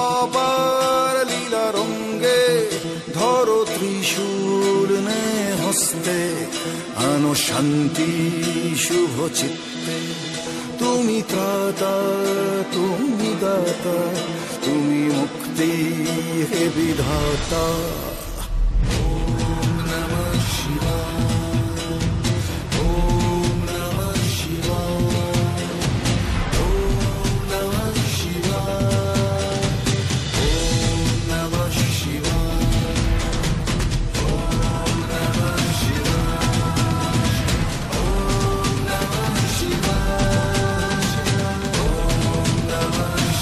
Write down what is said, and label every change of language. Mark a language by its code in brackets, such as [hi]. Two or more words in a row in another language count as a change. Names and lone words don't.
[bn] অপার লীলা রঙ্গে, ধরো ত্রিশূল নে হস্তে, হস্তে আনো শান্তি শুভ চিত্তে। তুমি ত্রাতা, তুমি দাতা, তুমি মুক্তি হে বিধাতা। [sa] ওম নমঃ শিবায়, ওম নমঃ শিবায়, ওম নমঃ শিবায়, ওম নমঃ শিবায়, ওম নমঃ শিবায়, ওম নমঃ শিবায়, ওম নমঃ